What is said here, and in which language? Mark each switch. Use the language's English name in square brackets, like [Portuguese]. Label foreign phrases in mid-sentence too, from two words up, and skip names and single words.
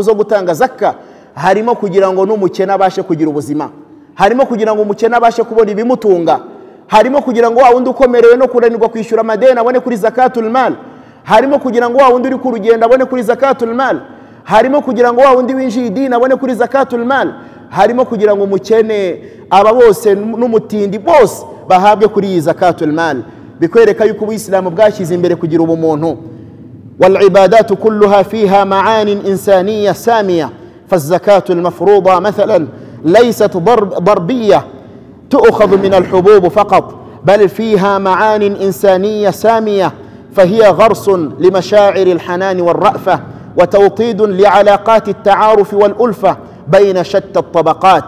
[Kinyarwanda] zo gutanga zakka harimo kugira ngo n'umukene abashe kugira ubuzima, harimo kugira ngo umukene abashe kubona ibimutunga, harimo kugira ngo wa wundi ukomerewe no kuranirwa kwishyura amadeni abone kuri [Arabic] زكاة المال, [Kinyarwanda] harimo kugira ngo wa wundi uri ku rugendo abone kuri [Arabic] زكاة المال, [Kinyarwanda] harimo kugira ngo wa wundi winjiye idini abone kuri [Arabic] زكاة المال, [Kinyarwanda] harimo kugira ngo umukene aba bose n'umutindi bose bahabwe kuri [Arabic] زكاة المال. [Kinyarwanda] bikwereka yuko Ubuislamu bwashyize imbere kugira ubumuntu. [Arabic] والعبادات كلها فيها معان إنسانية سامية. فالزكاة المفروضة مثلا ليست ضربية تؤخذ من الحبوب فقط، بل فيها معان إنسانية سامية، فهي غرس لمشاعر الحنان والرأفة وتوطيد لعلاقات التعارف والألفة بين شتى الطبقات.